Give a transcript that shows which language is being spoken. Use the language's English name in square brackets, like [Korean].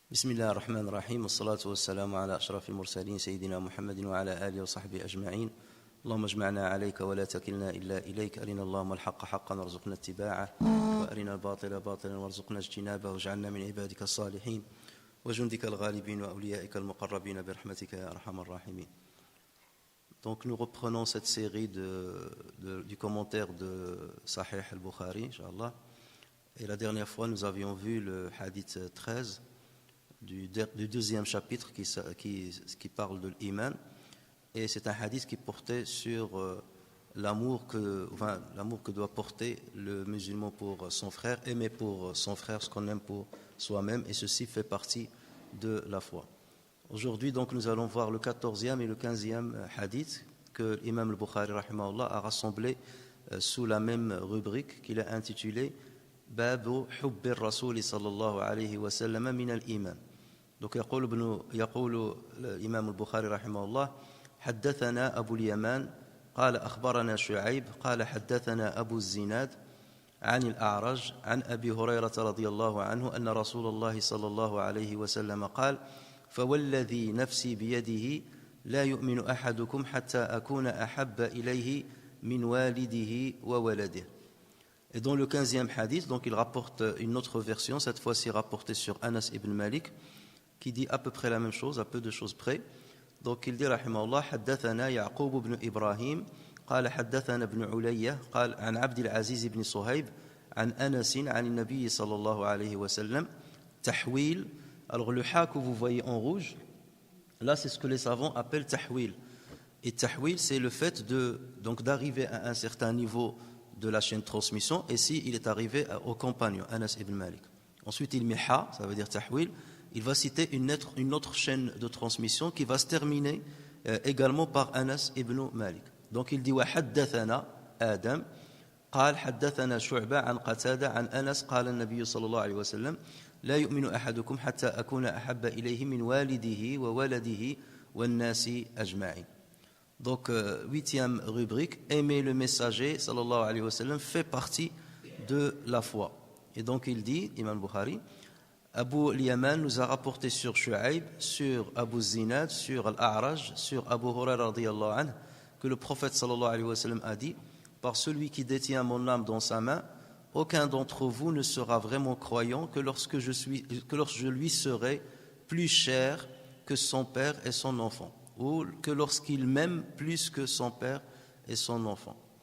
[Arabic] بسم الله الرحمن الرحيم والصلاة والسلام على أشرف المرسلين سيدنا محمد وعلى آله وصحبه أجمعين. اللهم اجمعنا عليك ولا تكلنا إلا إليك. أرنا اللهم الحق حقا وارزقنا اتباعه وأرنا الباطل باطلا وارزقنا اجتنابه واجعلنا من عبادك الصالحين وجندك الغالبين وأوليائك المقربين برحمتك يا أرحم الراحمين. [French] Donc nous reprenons cette série du commentaire de Sahih al-Bukhari, Inch'Allah. Et la dernière fois, nous avions vu le hadith 13 du deuxième chapitre qui parle de l'iman. Et c'est un hadith qui portait sur l'amour que doit porter le musulman pour son frère, aimer pour son frère ce qu'on aime pour soi-même, et ceci fait partie de la foi. Aujourd'hui, donc, nous allons voir le 14e et le 15e hadith que l'imam al-Bukhari rahimahullah a rassemblé sous la même rubrique qu'il a intitulée Babu Hubbi Rasoul sallallahu alayhi wa sallam min al-iman. Donc [Arabic] يقول الإمام البخاري رحمه الله حدثنا أبو اليمان قال أخبرنا شعيب قال حدثنا أبو الزناد عن الأعرج عن أبي هريرة رضي الله عنه أن رسول الله صلى الله عليه وسلم قال فوالذي نفسي بيده لا يؤمن أحدكم حتى أكون أحب إليه من والده وولده. [French] Et dans le 15e hadith, donc il rapporte une autre version, cette fois-ci rapportée sur Anas ibn Malik, qui dit à peu près la même chose, à peu de choses près. Donc il dit [Arabic] rahimahullah حدثنا يعقوب بن إبراهيم قال حدثنا ابن علية قال عن عبد العزيز بن صهيب عن أنس عن النبي صلى الله عليه وسلم تحويل. [French] Alors le ha que vous voyez en rouge, là c'est ce que les savants appellent tahwil. Et tahwil, c'est le fait d'arriver à un certain niveau de la chaîne de transmission, et si il est arrivé au compagnon Anas ibn Malik. Ensuite il met ha, ça veut dire tahwil. Il va citer une autre chaîne de transmission qui va se terminer également par Anas ibn Malik. Donc il dit [Arabic] وحدثنا آدم قال حدثنا شعبة عن قتادة عن أنس قال النبي صلى الله عليه وسلم لا يؤمن أحدكم حتى أكون أحب إليه من والده وولده والناس أجمعين. [French] Donc huitième rubrique, aimer le messager sallallahu alayhi wa sallam fait partie de la foi. Et donc il dit, Imam Bukhari, Abu Liyaman nous a rapporté sur Shu'aib, sur Abu Zinad, sur Al-A'raj, sur Abu Hurairah radiyallahu anhu, que le prophète sallallahu alayhi wa sallam a dit, par celui qui détient mon âme dans sa main, aucun d'entre vous ne sera vraiment croyant que lorsque je lui serai plus cher que son père et son enfant, ou que lorsqu'il m'aime plus que son père et son enfant.